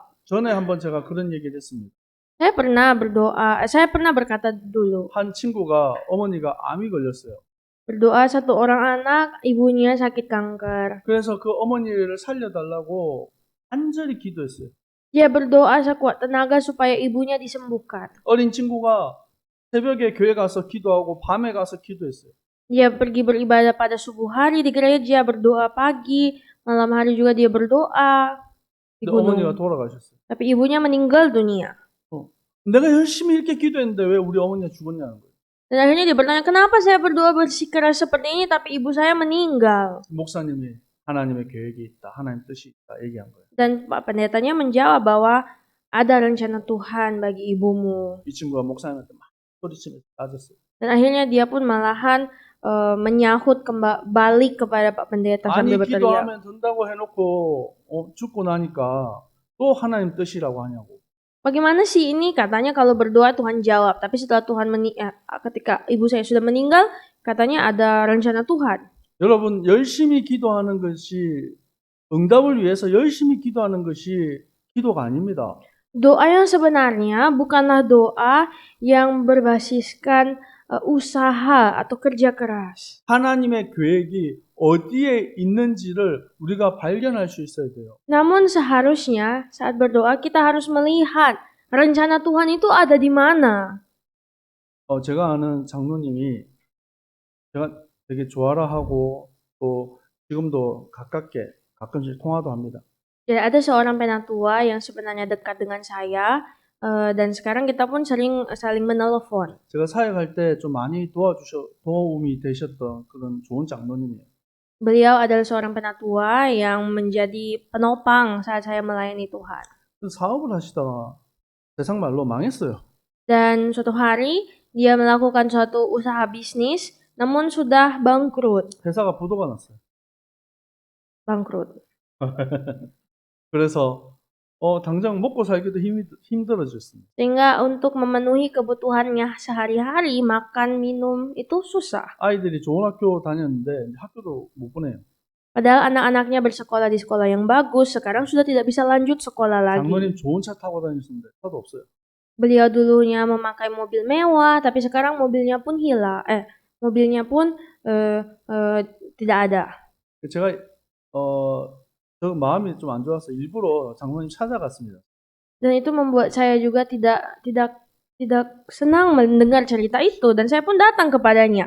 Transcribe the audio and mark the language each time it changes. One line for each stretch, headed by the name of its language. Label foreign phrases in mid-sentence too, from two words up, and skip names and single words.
Korean: 전에 한번 제가 그런 얘기를 했습니다.
Indonesian: Saya pernah berkata dulu,
Korean: 한 친구가 어머니가 암이 걸렸어요.
Indonesian: berdoa satu orang anak, ibunya sakit kanker.
Korean: 그래서 그 어머니를 살려달라고 간절히 기도했어요.
Indonesian: Dia berdoa sekuat tenaga supaya ibunya disembuhkan.
Korean: 어린 친구가 새벽에 교회 가서 기도하고 밤에 가서 기도했어요.
Indonesian: Dia pergi beribadah pada subuh hari di gereja, berdoa pagi, malam hari juga dia berdoa di
Korean: 근데 어머니가
Indonesian: gunung.
Korean: 돌아가셨어요.
Indonesian: Tapi ibunya meninggal dunia.
Korean: 내가 열심히 이렇게 기도했는데 왜 우리 어머니가 죽었냐는 거예요.
Indonesian: Dan akhirnya dia bertanya, kenapa saya berdoa bersikeras seperti ini tapi ibu saya meninggal?
Korean: 목사님이 하나님의 계획이 있다, 하나님 뜻이 있다 얘기한 거예요.
Indonesian: Dan Pak Pendetanya menjawab bahwa ada rencana Tuhan bagi ibumu.
Korean: 이 친구가 목사님한테 막 소리치면서 따졌어요.
Indonesian: Dan akhirnya dia pun malahan menyahut balik kepada Pak Pendeta
Korean: 아니
Indonesian: sambil berteriak.
Korean: 기도하면 된다고 해놓고 죽고 나니까 또 하나님 뜻이라고 하냐고.
Indonesian: Bagaimana sih ini? Katanya kalau berdoa Tuhan jawab, tapi setelah ketika ibu saya sudah meninggal, katanya ada rencana Tuhan.
Korean: 여러분 열심히 기도하는 것이 응답을 위해서 열심히 기도하는 것이 기도가 아닙니다.
Indonesian: Doa yang sebenarnya bukanlah doa yang berbasiskan usaha atau kerja keras.
Korean: 하나님의 계획이 어디에 있는지를 우리가 발견할 수 있어야 돼요.
Indonesian: Namun seharusnya saat berdoa kita harus melihat rencana Tuhan itu ada di mana.
Korean: 제가 아는 장로님이 제가 되게 좋아라 하고 또 지금도 가끔씩 통화도 합니다.
Indonesian: Dan ada seorang penatua yang sebenarnya dekat dengan saya dan sekarang kita pun sering saling menelepon.
Korean: 제가 사역할 때 좀 많이 도움이 되셨던 그런 좋은 장로님이에요.
Indonesian: Beliau adalah seorang penatua yang menjadi penopang saat saya melayani Tuhan.
Korean: 사업을 하시다가 세상 말로 망했어요.
Indonesian: Dan suatu hari dia melakukan suatu usaha bisnis, namun sudah bangkrut.
Korean: 회사가 부도가 났어요.
Indonesian: Bangkrut.
Korean: 그래서 당장 먹고 살기도 힘들어졌습니다.
Indonesian: Sehingga untuk memenuhi kebutuhannya sehari-hari, makan, minum itu susah.
Korean: 아이들이 좋은 학교 다녔는데 학교도 못 보내요.
Indonesian: Padahal anak-anaknya bersekolah di sekolah yang bagus, sekarang sudah tidak bisa lanjut sekolah lagi.
Korean: 장모님 좋은 차 타고 다녔는데 차도 없어요.
Indonesian: Beliau dulunya memakai mobil mewah, tapi sekarang mobilnya pun hilang. Mobilnya pun tidak ada.
Korean: 제가 저 마음이 좀 안 좋아서 일부러 장모님 찾아갔습니다.
Indonesian: Dan itu membuat saya juga tidak senang mendengar cerita itu, dan saya pun datang kepadanya.